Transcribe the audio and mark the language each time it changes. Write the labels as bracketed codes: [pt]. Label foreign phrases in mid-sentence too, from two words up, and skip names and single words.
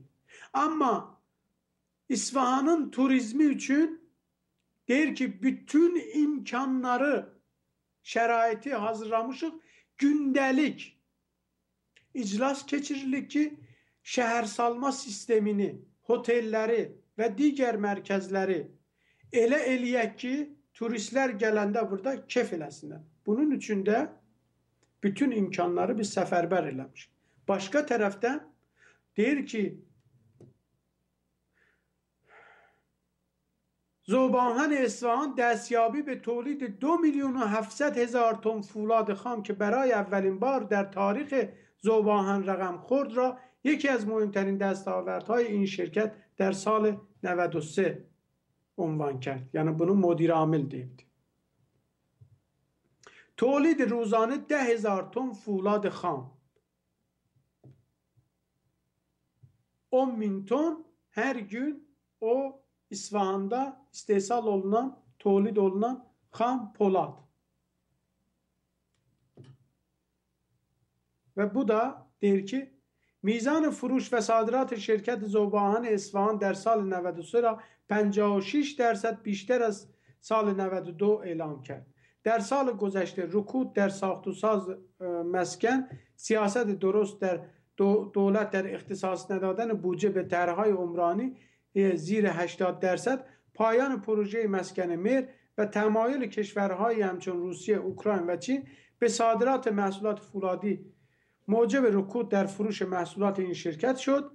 [az] Amma İsfahanın turizmi üçün deyir ki, bütün imkanları, şəraiti hazırlamışıq, gündəlik iclas keçirilir ki, şəhərsalma sistemini, hotelləri və digər mərkəzləri elə eləyək ki, turistlər gələndə burada kef eləsinlər. Bunun üçün də bütün imkanları biz səfərbər eləmişik. Başqa tərəfdən deyir ki, [fa] زوباهن اصفهان دستیابی به تولید 2,700,000 تن فولاد خام که برای اولین بار در تاریخ زوباهن رقم خورد را یکی از مهمترین دستاوردهای این شرکت در سال 93 عنوان کرد. [az] یعنی bunu [fa] مدیر عامل [az] deyibdi. [fa] تولید روزانه 10,000 تن فولاد خام. [az] 10,000 ton her gün o İsfahan'da istehsal olunan, tolid olunan xam polad. Ve bu da deyir ki, [fa] میزان فروش و صادرات شرکت زوباهن اصفهان در سال 93 را 56% بیشتر از سال 92 اعلام کرد. در سال گذشته رکود در ساخت و ساز مسکن، سیاست درست در دولت در اختصاص ندادن بودجه به طرح‌های عمرانی زیر 80%، پایان پروژه مسکن مهر و تمایل کشورهای همچون روسیه، اوکراین و چین به صادرات محصولات فولادی موجب رکود در فروش محصولات این شرکت شد.